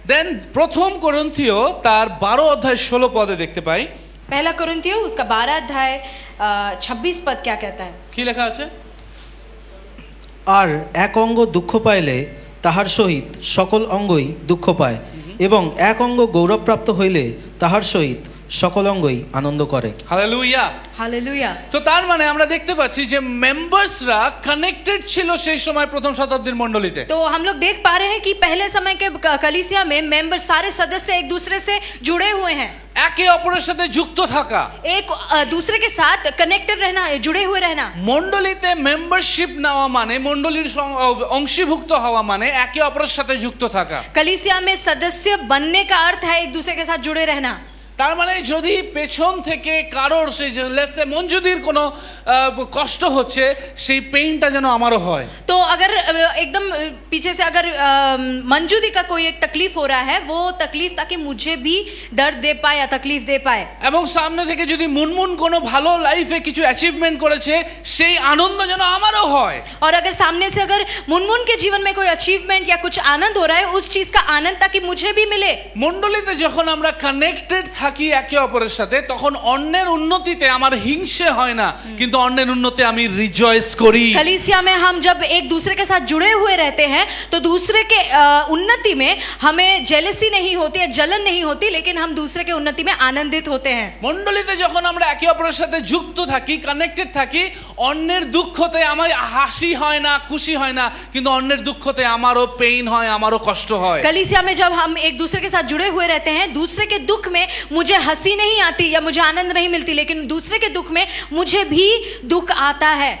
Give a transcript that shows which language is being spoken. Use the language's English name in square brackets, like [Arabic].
[Bangla] দেন প্রথম করিন্থীয় তার 12 অধ্যায় 16 পদে দেখতে পাই। [Hindi] पहला कुरिन्थियों उसका 12 अध्याय 26 पद क्या कहता है? [Bangla] কি লেখা আছে? আর এক অঙ্গ দুঃখ পাইলে তাহার সহিত সকল অঙ্গই দুঃখ পায়, এবং এক অঙ্গ গৌরবপ্রাপ্ত হইলে তাহার সহিত সকল অঙ্গই আনন্দ করে। হালেলুয়া। [Hindi] हालेलुया। [Bangla] তো তার মানে আমরা দেখতে পাচ্ছি যে মেম্বার্সরা কানেক্টেড ছিল সেই সময় প্রথম শতাব্দীর মণ্ডলীতে। [Hindi] तो हम लोग देख पा रहे हैं कि पहले समय के कलीसिया में मेंबर सारे सदस्य एक दूसरे से जुड़े हुए हैं, [Bangla] একে অপরের সাথে যুক্ত থাকা, [Hindi] एक दूसरे के साथ कनेक्टेड रहना, जुड़े हुए रहना। [Bangla] মণ্ডলীতে মেম্বারশিপ নেওয়া মানে, মণ্ডলীর অংশীভুক্ত হওয়া মানে একে অপরের সাথে যুক্ত থাকা। [Hindi] कलीसिया में सदस्य बनने का अर्थ है एक दूसरे के साथ जुड़े रहना। [Bangla] তার মানে যদি পেছন থেকে কারোর সেই [English] let's say [Bangla] মঞ্জুদির কোনো কষ্ট হচ্ছে, সেই পেইনটা যেন আমারও হয়। [Hindi] तो अगर एकदम पीछे से अगर मंजूदी का कोई एक तकलीफ हो रहा है, वो तकलीफ ताकि मुझे भी दर्द दे पाए या तकलीफ दे पाए। [Bangla] এবং সামনে থেকে যদি মুনমুন কোনো ভালো লাইফে কিছু অ্যাচিভমেন্ট করেছে, সেই আনন্দ যেন আমারও হয়। [Hindi] और अगर सामने से अगर मुनमुन के जीवन में कोई अचीवमेंट या कुछ आनंद हो रहा है, उस चीज का आनंद ताकि मुझे भी मिले। [Bangla] মণ্ডলীতে যখন আমরা কানেক্টেড থাকি একে অপরের সাথে, তখন অন্যের উন্নতিতে আমার হিংসে হয় না, কিন্তু অন্যের উন্নতি আমি রিজয়েস করি। [Hindi] कलीसिया में हम जब एक दूसरे के साथ जुड़े हुए रहते हैं तो दूसरे के उन्नति में हमें जेलसी नहीं होती है, जलन नहीं होती, लेकिन हम दूसरे के उन्नति में आनंदित होते हैं। [Bangla] মণ্ডলীতে যখন আমরা একে অপরের সাথে যুক্ত থাকি, কানেক্টেড থাকি, অন্যের দুঃখতে আমার হাসি হয় না, খুশি হয় না, কিন্তু অন্যের দুঃখতে আমারও পেইন হয়, আমারও কষ্ট হয়। [Hindi] कलीसिया में जब हम एक दूसरे के साथ जुड़े हुए रहते हैं, दूसरे के दुख में मुझे हंसी नहीं आती या मुझे आनंद नहीं मिलती, लेकिन दूसरे के दुख में मुझे भी दुख आता है।